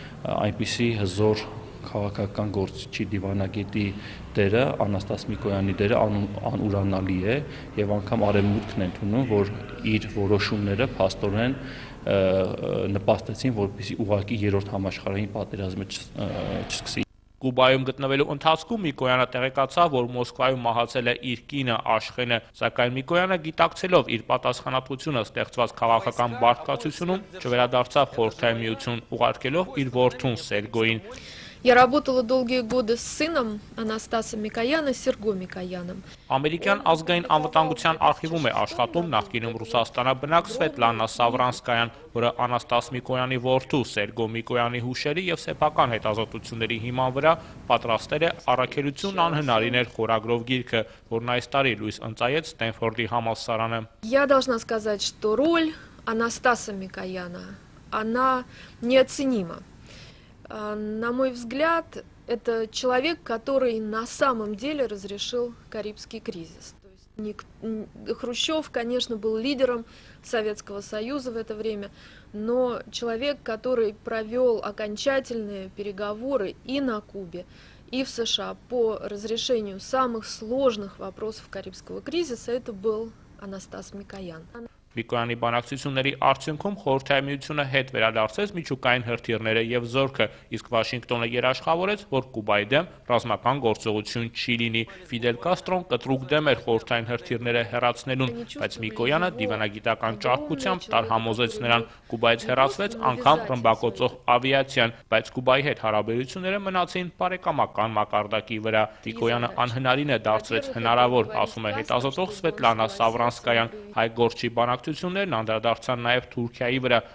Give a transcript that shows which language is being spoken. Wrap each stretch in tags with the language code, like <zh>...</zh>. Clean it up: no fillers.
<hy>Այնպիսի հզոր քաղաքական գործիչի դիվանագետի դերը, Անաստաս Միկոյանի դերը անուրանալի է եւ անգամ արևմուտքն է ընդունում, որ իր որոշումները փաստորեն նպաստեցին, որպեսզի ուղղակի երրորդ համաշխարհային պատերազմը չսկսի։ Կուբայում գտնվելու ընթացքում Միկոյանը տեղեկացավ, որ Մոսկվայում մահացել է իր կինը Աշխենը, սակայն Միկոյանը գիտակցելով իր պատասխանատվությունը ստեղծված քաղաքական բարդկացությունում չվերադարձավ Խորհրդային Միություն, ուղարկելով իր որդուն Սերգոյին։</hy> <ru>Я работала долгие годы с сыном Анастаса Микояна, Серго Микояном.</ru> <hy>Ամերիկյան ազգային անվտանգության արխիվում է աշխատում նախկինում Ռուսաստանաբնակ Սվետլանա Սավրանսկայան, որը Անաստաս Միկոյանի որդու Սերգո Միկոյանի հուշերի եւ սեփական հետազոտությունների հիման վրա պատրաստել է «Առաքելություն անհնարին էր» խորագրով գիրքը, որն այս տարի լույս ընծայեց Ստենֆորդի համալսարանը։</hy> <ru>Я должна сказать, что роль Анастаса Микояна, она неоценима. На мой взгляд, это человек, который на самом деле разрешил Карибский кризис. То есть Хрущев, конечно, был лидером Советского Союза в это время, но человек, который провел окончательные переговоры и на Кубе, и в США по разрешению самых сложных вопросов Карибского кризиса, это был Анастас Микоян.</ru> <hy>Միկոյանի բանակցությունների արդյունքում Խորհրդային Միությունը հետ վերադարձեց միջուկային հրթիռները եւ զորքը, իսկ Վաշինգտոնը երաշխավորեց, որ Կուբայի դեմ ռազմական գործողություն չի լինի։ Ֆիդել Կաստրոն կտրուկ դեմ էր խորհրդային հրթիռները հեռացնելուն, բայց Միկոյանը դիվանագիտական ճարպկությամբ տարհամոզեց նրան։ Կուբայից հեռացվեց անգամ ռմբակոծող ավիացիան, բայց Կուբայի հետ հարաբերությունները մնացին բարեկամական մակարդակի վրա։ Միկոյանը անհնարին է դարձրեց հնարավոր, ասում է հետազոտող Սվետլանա Սավրանսկայան։ Հայ գործչի բանակցություններն անդրադարձան նաև Թուրքիայի վրա։</hy>